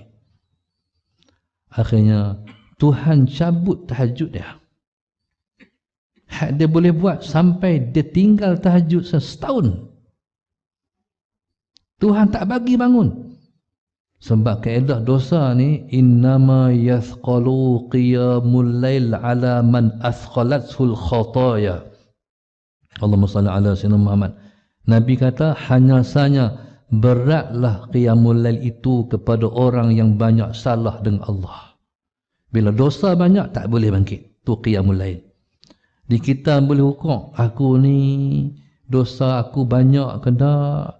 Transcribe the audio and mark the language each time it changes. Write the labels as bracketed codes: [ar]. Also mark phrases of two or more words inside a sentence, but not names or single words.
[ms] Akhirnya Tuhan cabut tahajud dia. Hak dia boleh buat sampai dia tinggal tahajud setahun. Tuhan tak bagi bangun. Sebab kaedah dosa ni, [ar] إنما يثقل قيام الليل على من أثقلته الخطايا. اللهم صل على سيدنا محمد. [ms] Nabi kata hanya saja beratlah [ar] قيام الليل [ms] itu kepada orang yang banyak salah dengan Allah. Bila dosa banyak tak boleh bangkit. [ar] Tu قيام الليل. [ms] Di kita boleh hukum, aku ni dosa aku banyak ke tak?